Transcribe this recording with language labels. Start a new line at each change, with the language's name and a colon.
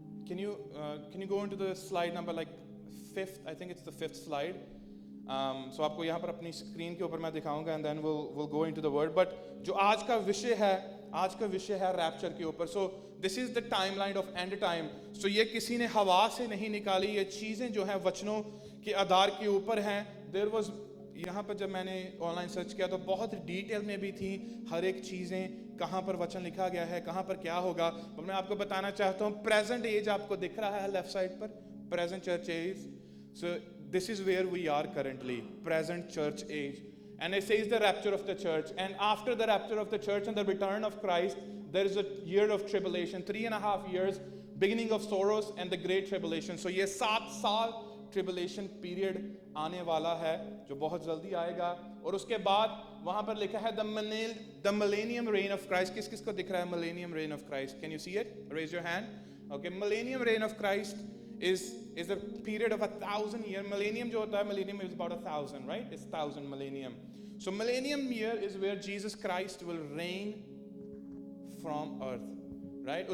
English: Can you go into the slide number like 5th? I think it's the 5th slide.
Hindi: So आपको यहाँ पर अपनी screen के ऊपर मैं दिखाऊंगा
English: and then we'll go into the word.
Hindi: But जो आज का विषय है रैप्चर के ऊपर.
English: So this is the timeline of end time.
Hindi: So ये किसी ने हवा से नहीं निकाली, ये चीजें जो हैं वचनों के आधार के ऊपर हैं.
English: There was,
Hindi: यहाँ पर जब मैंने ऑनलाइन सर्च किया तो बहुत डिटेल में भी थी हर एक चीजें, कहाँ पर वचन लिखा गया है, कहाँ पर क्या होगा. तो मैं आपको बताना चाहता हूँ प्रेजेंट एज आपको दिख रहा है लेफ्ट साइड पर, present church age.
English: So this is where we are currently, present church age. And it says the rapture of the church. And after the rapture of the church and the return of Christ, there is a year of tribulation, 3.5 years, beginning of sorrows and the great tribulation.
Hindi: So ये 7 साल tribulation period आने वाला है जो बहुत जल्दी आएगा. और उसके बाद वहां पर लिखा है the millennium rain of Christ. किस किस को दिख रहा है millennium rain of Christ?
English: Can you see it? Raise your hand. Okay, millennium reign of Christ is a period of 1,000 year. Millennium
Hindi: जो होता है,
English: millennium is about 1,000, right? It's 1,000 millennium. So millennium year is where Jesus Christ will reign from earth, right?